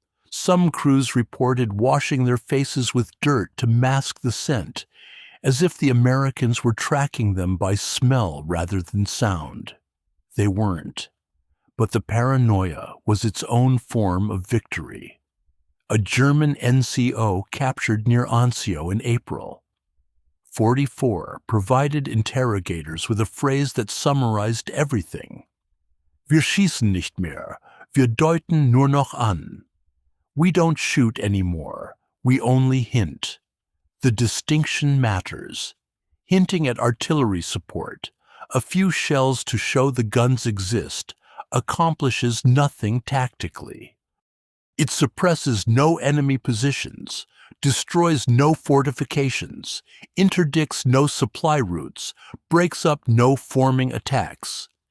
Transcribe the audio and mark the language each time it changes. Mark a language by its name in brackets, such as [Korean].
[English] Some crews reported washing their faces with dirt to mask the scent, as if the Americans were tracking them by smell rather than sound. They weren't. But the paranoia was its own form of victory. A German NCO captured near Anzio in April. 44 provided interrogators with a phrase that summarized everything. [German] Wir schießen nicht mehr, wir deuten nur noch an. [English] We don't shoot anymore, we only hint. The distinction matters. Hinting at artillery support, a few shells to show the guns exist, accomplishes nothing tactically. It suppresses no enemy positions, destroys no fortifications, interdicts no supply routes, breaks up no forming attacks.